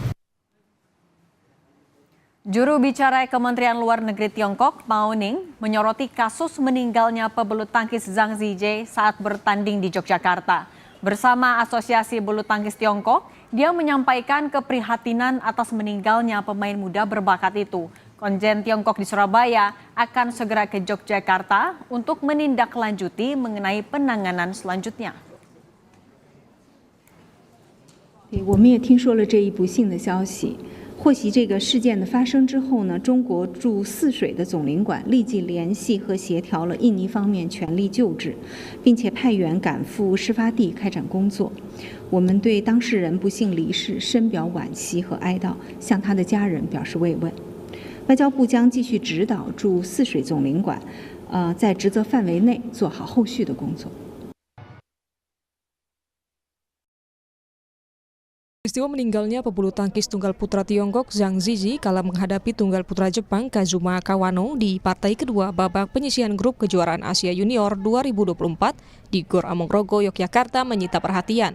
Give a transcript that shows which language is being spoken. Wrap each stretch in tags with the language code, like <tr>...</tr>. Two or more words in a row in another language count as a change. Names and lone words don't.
<id>Juru bicara Kementerian Luar Negeri Tiongkok, Mao Ning, menyoroti kasus meninggalnya pebulu tangkis Zhang Zijie saat bertanding di Yogyakarta. Bersama Asosiasi Bulu Tangkis Tiongkok, dia menyampaikan keprihatinan atas meninggalnya pemain muda berbakat itu. Konjen Tiongkok di Surabaya akan segera ke Yogyakarta untuk menindaklanjuti mengenai penanganan selanjutnya.</id> <zh>我们也听说了这一不幸的消息。获悉这个事件的发生之后呢，中国驻泗水的总领馆立即联系和协调了印尼方面全力救治，并且派员赶赴事发地开展工作。我们对当事人不幸离世深表惋惜和哀悼，向他的家人表示慰问。外交部将继续指导驻泗水总领馆，在职责范围内做好后续的工作。</zh> <id>Peristiwa meninggalnya pebulu tangkis tunggal putra Tiongkok Zhang Zijie kala menghadapi tunggal putra Jepang Kazuma Kawano di partai kedua babak penyisihan grup kejuaraan Asia Junior 2024 di Gor Amongrogo, Yogyakarta menyita perhatian.</id>